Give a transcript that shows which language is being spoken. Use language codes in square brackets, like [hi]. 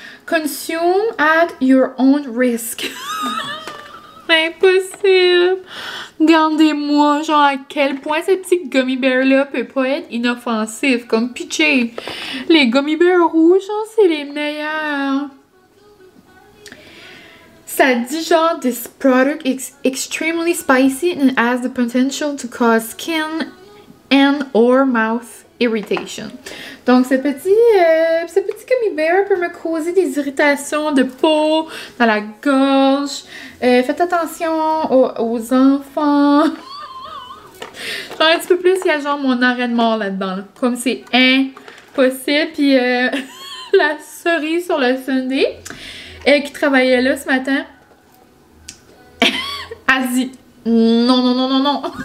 [en] Consume at your own risk. [fr] Impossible. Regardez-moi, genre à quel point ce petit gummy bear-là peut pas être inoffensif. Comme pitché. Les gummy bears rouges, genre, c'est les meilleurs. Ça dit genre, [en] this product is extremely spicy and has the potential to cause skin and or mouth irritation. [fr] Donc ce petit gummy bear peut me causer des irritations de peau, dans la gorge. Faites attention aux enfants. Genre un petit peu plus, il y a genre mon arrêt de mort là-dedans. Là. Comme c'est impossible. Puis la cerise sur le sundae, elle qui travaillait là ce matin, elle dit non, non, non, non, non.